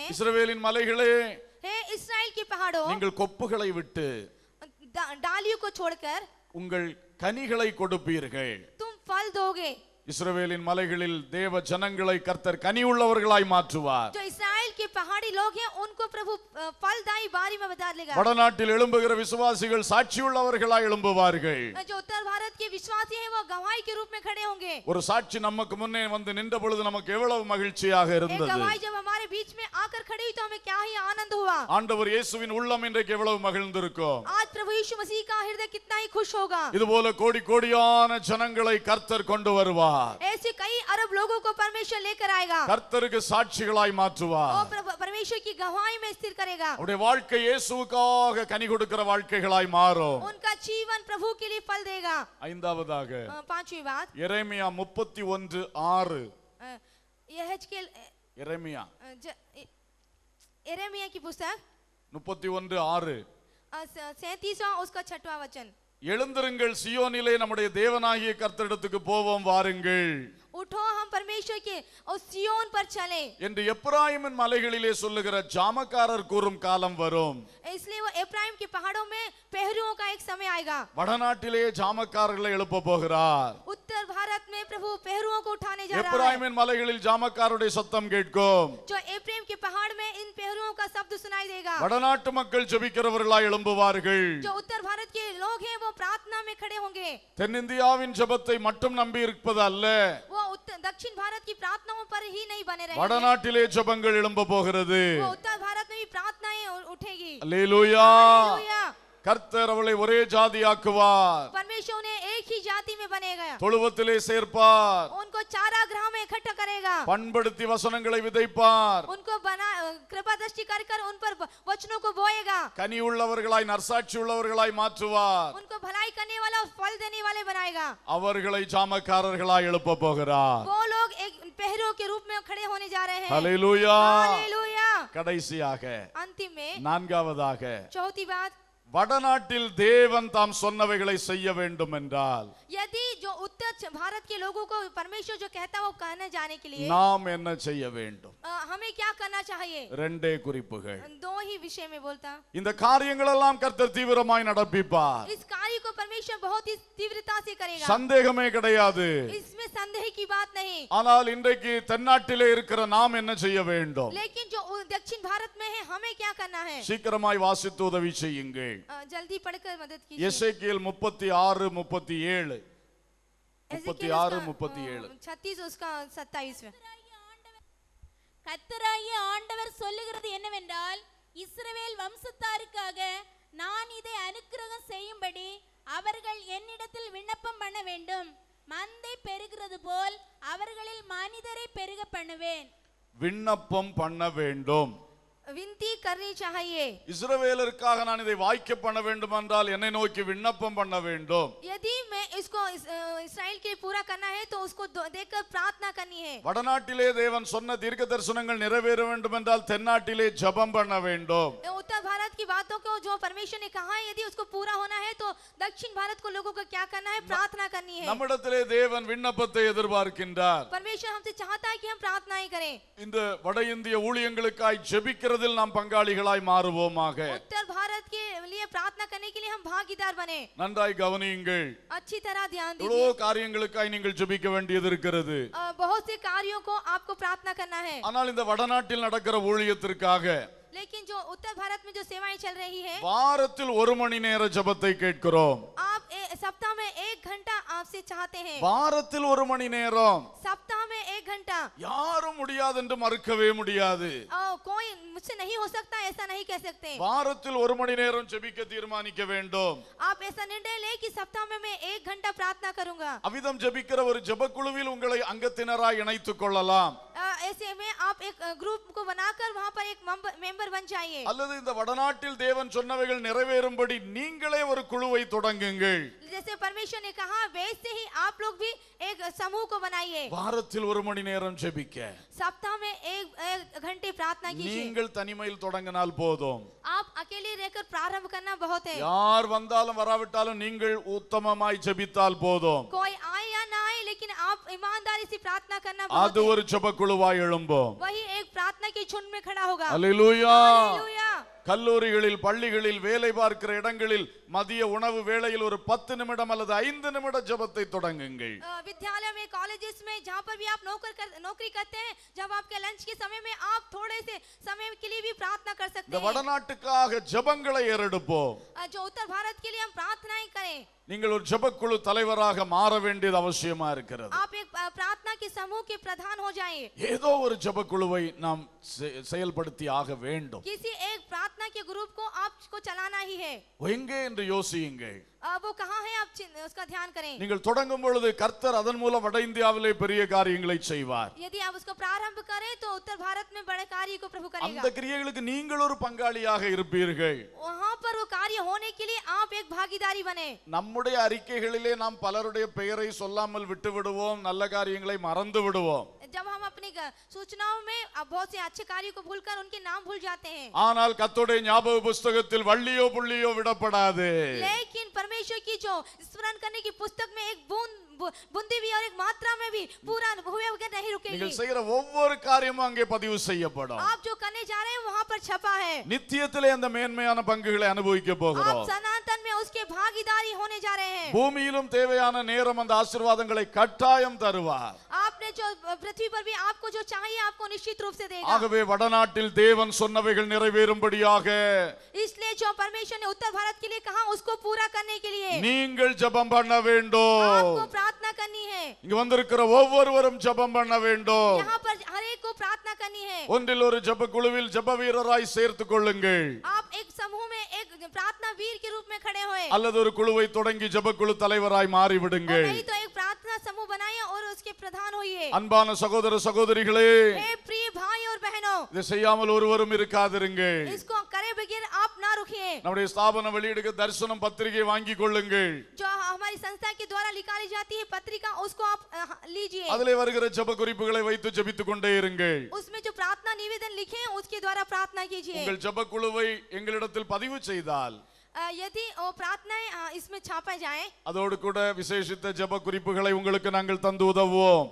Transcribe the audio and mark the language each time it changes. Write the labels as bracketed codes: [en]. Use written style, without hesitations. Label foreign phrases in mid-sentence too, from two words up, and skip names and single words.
[ta] இஸ்ரவேலின் மலைகளே, [hi] हे इस्राएल के पहाड़ों, [ta] நீங்கள் கொப்புகளை விட்டு [hi] डालियों को छोड़कर [ta] உங்கள் கனிகளை கொடுப்பீர்கள். [hi] तुम फल दोगे। [ta] இஸ்ரவேலின் மலைகளில் தேவ ஜனங்களை கர்த்தர் கனி உள்ளவர்களாய் மாற்றுவார். [hi] जो इस्राएल के पहाड़ी लोग हैं उनको प्रभु फलदायी बारी में बदल लेगा। [ta] வடநாட்டில் எழும்புகிற விசுவாசிகள் சாட்சியுள்ளவர்களாய் எழும்புவார்கள். [hi] जो उत्तर भारत के विश्वासी हैं वो गवाही के रूप में खड़े होंगे। [ta] ஒரு சாட்சி நமக்கு முன்னே வந்து நின்ற பொழுது நமக்கு எவ்வளவு மகிழ்ச்சியாக [hi] एक [ta] இருந்தது. [hi] गवाही जब हमारे बीच में आकर खड़ी हुई तो हमें क्या ही आनंद हुआ। [ta] ஆண்டவர் இயேசுவின் உள்ளம் இன்றைக்கு எவ்வளவு மகிழ்ந்திருக்கும். [hi] आज प्रभु यीशु मसीह का हृदय कितना ही खुश होगा। [ta] இதுபோல கோடி கோடியான ஜனங்களை கர்த்தர் கொண்டு வருவார். [hi] ऐसे कई अरब लोगों को परमेश्वर लेकर आएगा। [ta] கர்த்தருக்கு சாட்சிகளாய் மாற்றுவார். [hi] और परमेश्वर की गवाही में स्थिर करेगा। [ta] அவருடைய வாழ்க்கை இயேசுவுக்காக கனி கொடுக்கிற வாழ்க்கைகளாய் மாறும். [hi] उनका जीवन प्रभु के लिए फल देगा। [ta] ஐந்தாவதாக [hi] 5वीं बात, [ta] எரேமியா 31:6. எரேமியா [hi] यिर्मयाह की पुस्तक 31:6. 37वां उसका 6वां वचन, [ta] எழுந்திருங்கள், சியோனிலே நம்முடைய தேவனாகிய கர்த்தரிடத்துக்கு போவோம் வாருங்கள் [hi] उठो हम परमेश्वर के उस सियोन पर चले [ta] என்று எப்பிராயீமின் மலைகளிலே சொல்லுகிற ஜாமக்காரர் கூறும் காலம் வரும். [hi] इसलिए वो एफ्राइम के पहाड़ों में पहरुओं का एक समय आएगा। [ta] வடநாட்டிலே ஜாமக்காரர்களை எழுப்ப போகிறார். [hi] उत्तर भारत में प्रभु पहरुओं को उठाने जा रहा है। [ta] எப்பிராயீமின் மலைகளில் ஜாமக்காரருடைய சத்தம் கேட்கும். [hi] जो एफ्राइम के पहाड़ में इन पहरुओं का शब्द सुनाई देगा। [ta] வடநாட்டு மக்கள் ஜெபிக்கிறவர்களாய் எழும்புவார்கள். [hi] जो उत्तर भारत के लोग हैं वो प्रार्थना में खड़े होंगे। [ta] தென்னிந்தியாவின் ஜெபத்தை மட்டும் நம்பி இருப்பது அல்ல, [hi] वो दक्षिण भारत की प्रार्थनाओं पर ही नहीं बने रहेंगे। [ta] வடநாட்டிலே ஜெபங்கள் எழும்ப போகிறது. [hi] वो उत्तर भारत में भी प्रार्थनाएं उठेगी। [ta] அல்லேலூயா. [hi] हालेलूया। [ta] கர்த்தர் அவளை ஒரே ஜாதியாக்குவார். [hi] परमेश्वर उन्हें एक ही जाति में बनेगा। [ta] தொழுவத்திலே சேர்ப்பார். [hi] उनको चारागाह में इकट्ठा करेगा। [ta] பண்படுத்தி வசனங்களை விதைப்பார். [hi] उनको कृपा दृष्टि कर कर उन पर वचनों को बोएगा। [ta] கனி உள்ளவர்களாய் நற்சாட்சி உள்ளவர்களாய் மாற்றுவார். [hi] उनको भलाई करने वाला और फल देने वाले बनाएगा। [ta] அவர்களை ஜாமக்காரர்களாய் எழுப்ப போகிறார். [hi] वो लोग एक पहरों के रूप में खड़े होने जा रहे हैं। हालेलूया. हालेलूया। [ta] கடைசியாக [hi] अंतिम में [ta] நான்காவதாக [hi] चौथी बात, [ta] வடநாட்டில் தேவன் தாம் சொன்னவைகளை செய்ய வேண்டும் என்றால் [hi] यदि जो उत्तर भारत के लोगों को परमेश्वर जो कहता है वो कहने जाने के लिए [ta] நாம் என்ன செய்ய வேண்டும்? [hi] हमें क्या करना चाहिए? [ta] ரெண்டே குறிப்புகள். [hi] दो ही विषय में बोलता। [ta] இந்த காரியங்கள் எல்லாம் கர்த்தர் தீவிரமாய் நடப்பிப்பார். [hi] इस कार्य को परमेश्वर बहुत ही तीव्रता से करेगा, [ta] சந்தேகமே கிடையாது. [hi] इसमें संदेह की बात नहीं। [ta] ஆனால் இன்றைக்கு தென்னாட்டிலே இருக்கிற நாம் என்ன செய்ய வேண்டும்? [hi] लेकिन जो दक्षिण भारत में है हमें क्या करना है? [ta] சீக்கிரமாய் வாசித்து உதவி செய்யுங்கள். [hi] जल्दी पढ़कर मदद कीजिए। [ta] எசேக்கியேல் 36 37 36 37 [hi] 36 उसका 27 में [ta] கர்த்தராகிய ஆண்டவர் சொல்லுகிறது என்னவென்றால், இஸ்ரவேல் வம்சத்தாருக்காக நான் இதை அனுக்கிரகம் செய்யும்படி அவர்கள் என்னிடத்தில் விண்ணப்பம் பண்ண வேண்டும். மந்தை பெருகிறது போல் அவர்களில் மனிதரை பெருக பண்ணுவேன். விண்ணப்பம் பண்ண வேண்டும். [hi] विनती करनी चाहिए। [ta] இஸ்ரவேலருக்காக நான் இதை வாய்க்க பண்ண வேண்டும் என்றால் என்னை நோக்கி விண்ணப்பம் பண்ண வேண்டும். [hi] यदि मैं इसको इस्राएल के पूरा करना है तो उसको देखकर प्रार्थना करनी है। [ta] வடநாட்டிலே தேவன் சொன்ன தீர்க்க தரிசனங்கள் நிறைவேற வேண்டும் என்றால் தென்னாட்டிலே ஜெபம் பண்ண வேண்டும். [hi] उत्तर भारत की बातों को जो परमेश्वर ने कहा है यदि उसको पूरा होना है तो दक्षिण भारत को लोगों को क्या करना है? प्रार्थना करनी है। [ta] நம்மிடத்திலே தேவன் விண்ணப்பத்தை எதிர்பார்க்கின்றார். [hi] परमेश्वर हमसे चाहता है कि हम प्रार्थना ही करें। [ta] இந்த வட இந்திய ஊழியங்களுக்காய் ஜெபிக்கிறதில் நாம் பங்காளிகளாய் மாறுவோமாக. [hi] उत्तर भारत के लिए प्रार्थना करने के लिए हम भागीदार बने। [ta] நன்றாய் கவனியுங்கள். [hi] अच्छी तरह ध्यान [ta] எவ்வளோ [hi] दीजिए। [ta] காரியங்களுக்காய் நீங்கள் ஜெபிக்க வேண்டியது இருக்கிறது. [hi] बहुत से कार्यों को आपको प्रार्थना करना है। [ta] ஆனால் இந்த வடநாட்டில் நடக்கிற ஊழியத்திற்காக [hi] लेकिन जो उत्तर भारत में जो सेवाएं चल रही है, [ta] வாரத்தில் 1 மணி நேர ஜெபத்தை கேட்கிறோம். [hi] आप सप्ताह में 1 घंटा आपसे चाहते हैं। [ta] வாரத்தில் 1 மணி நேரம். [hi] सप्ताह में 1 घंटा। [ta] யாரும் முடியாது என்று மறுக்கவே முடியாது. [hi] कोई मुझसे नहीं हो सकता ऐसा नहीं कह सकते। [ta] வாரத்தில் 1 மணி நேரம் ஜெபிக்க தீர்மானிக்க வேண்டும். [hi] आप ऐसा निर्णय ले कि सप्ताह में मैं 1 घंटा प्रार्थना करूंगा। [ta] அவிதம் ஜெபிக்கிற ஒரு ஜெபக்குழுவில் உங்களை அங்கத்தினராய் இணைத்துக் கொள்ளலாம். [hi] ऐसे में आप एक ग्रुप को बनाकर वहां पर एक मेंबर बन जाइए। [ta] அல்லது இந்த வடநாட்டில் தேவன் சொன்னவைகள் நிறைவேறும்படி நீங்களே ஒரு குழுவை தொடங்குங்கள். [hi] जैसे परमेश्वर ने कहा वैसे ही आप लोग भी एक समूह को बनाइए। [ta] வாரத்தில் 1 மணி நேரம் ஜெபிக்க [hi] सप्ताह में 1 घंटे प्रार्थना कीजिए। [ta] நீங்கள் தனிமையில் தொடங்கினால் போதும். [hi] आप अकेले रहकर प्रारंभ करना बहुत है। [ta] யார் வந்தாலும் வராவிட்டாலும் நீங்கள் உத்தமமாய் ஜெபித்தால் போதும். [hi] कोई आए या ना आए लेकिन आप ईमानदारी से प्रार्थना करना [ta] அது [hi] बहुत है। [ta] ஒரு ஜெபக்குழுவாய் எழும்பும். [hi] वही एक प्रार्थना के झुंड में खड़ा होगा। [ta] அல்லேலூயா. [hi] हालेलुया। [ta] கல்லூரிகளில் பள்ளிகளில் வேலை பார்க்கிற இடங்களில் மதிய உணவு வேளையில் ஒரு 10 நிமிடம் அல்லது 5 நிமிட ஜெபத்தை தொடங்குங்கள். [hi] विद्यालय में, कॉलेजेस में, जहाँ पर भी आप नौकरी करते हैं, जब आपके लंच के समय में आप थोड़े से समय के लिए भी प्रार्थना कर सकते [ta] இந்த [hi] हैं। [ta] வடநாட்டுக்காக ஜெபங்களை ஏறெடுப்போம். [hi] जो उत्तर भारत के लिए हम प्रार्थनाएं करें। [ta] நீங்கள் ஒரு ஜெபக்குழு தலைவராக மாற வேண்டியது அவசியமா இருக்கிறது. [hi] आप एक प्रार्थना के समूह के प्रधान हो जाएं। [ta] ஏதோ ஒரு ஜெபக்குழுவை நாம் செயல்படுத்தி ஆக வேண்டும். [hi] किसी एक प्रार्थना के ग्रुप को आपको चलाना ही है। [ta] எங்கே என்று யோசியுங்கள். [hi] वो कहाँ है आप उसका ध्यान करें। [ta] நீங்கள் தொடங்கும் பொழுது கர்த்தர் அதன் மூலம் வட இந்தியாவிலே பெரிய காரியங்களை செய்வார். [hi] यदि आप उसको प्रारंभ करें तो उत्तर भारत में बड़े कार्य को प्रभु करेगा। [ta] அந்த கிரியைகளுக்கு நீங்கள் ஒரு பங்காளியாக இருப்பீர்கள். [hi] वहाँ पर वो कार्य होने के लिए आप एक भागीदारी बने। [ta] நம்முடைய அறிக்கைகளிலே நாம் பலருடைய பெயரை சொல்லாமல் விட்டு விடுவோம், நல்ல காரியங்களை மறந்து விடுவோம். [hi] जब हम अपनी सूचनाओं में बहुत से अच्छे कार्यों को भूलकर उनके नाम भूल जाते हैं। [ta] ஆனால் கர்த்தருடைய ஞாபக புஸ்தகத்தில் வள்ளியோ புள்ளியோ விடப்படாது. [hi] लेकिन परमेश्वर की जो स्मरण करने की पुस्तक में एक बूंदी भी और एक मात्रा में भी पूरा हुए बगैर नहीं रुकेगी। [ta] நீங்கள் செய்கிற ஒவ்வொரு காரியமும் அங்கே பதிவு செய்யப்படும். [hi] आप जो करने जा रहे हैं वहाँ पर छपा है। [ta] நித்தியத்திலே அந்த மேன்மையான பங்குகளை அனுபவிக்க [hi] आप [ta] போகிறோம். [hi] सनातन में उसके भागीदारी होने जा रहे हैं। [ta] பூமியிலும் தேவையான நேரம் அந்த ஆசீர்வாதங்களை கட்டாயம் தருவார். [hi] आपने जो पृथ्वी पर भी आपको जो चाहिए आपको निश्चित रूप से देगा। [ta] ஆகவே வடநாட்டில் தேவன் சொன்னவைகள் நிறைவேறும்படியாக [hi] इसलिए जो परमेश्वर ने उत्तर भारत के लिए कहा उसको पूरा करने के लिए [ta] நீங்கள் ஜெபம் பண்ண வேண்டும். [hi] आपको प्रार्थना करनी है। [ta] இங்க வந்திருக்கிற ஒவ்வொருவரும் ஜெபம் பண்ண வேண்டும். [hi] यहाँ पर हर एक को प्रार्थना करनी है। [ta] ஒன்றில் ஒரு ஜெப குழுவில் ஜெப வீரராய் சேர்த்துக் கொள்ளுங்கள். [hi] आप एक समूह में एक प्रार्थना वीर के रूप में खड़े हुए। [ta] அல்லது ஒரு குழுவை தொடங்கி ஜெப குழு தலைவராய் மாறி விடுங்கள். [hi] नहीं तो एक प्रार्थना समूह बनाइए और उसके प्रधान होइए। [ta] அன்பான சகோதர சகோதரிகளே, [hi] हे प्रिय भाई और बहनों, [ta] இதை செய்யாமல் ஒருவரும் இருக்காதிருங்கள். [hi] इसको करे बगैर आप ना रुकिए। [ta] நம்முடைய ஸ்தாபன வெளியிடுக தரிசனம் பத்திரிகை வாங்கிக் கொள்ளுங்கள். [hi] जो हमारी संस्था के द्वारा निकाली जाती है पत्रिका उसको आप लीजिए। [ta] அதிலே வருகிற ஜெப குறிப்புகளை வைத்து ஜெபித்துக் கொண்டே இருங்கள். [hi] उसमें जो प्रार्थना निवेदन लिखें उसके द्वारा प्रार्थना कीजिए। [ta] உங்கள் ஜெபக்குழுவை எங்களிடத்தில் பதிவு செய்தால் [hi] यदि वो प्रार्थनाएं इसमें छापा जाए, [ta] அதோடு கூட விசேஷித்த ஜெப குறிப்புகளை உங்களுக்கு நாங்கள் தந்து உதவுவோம்.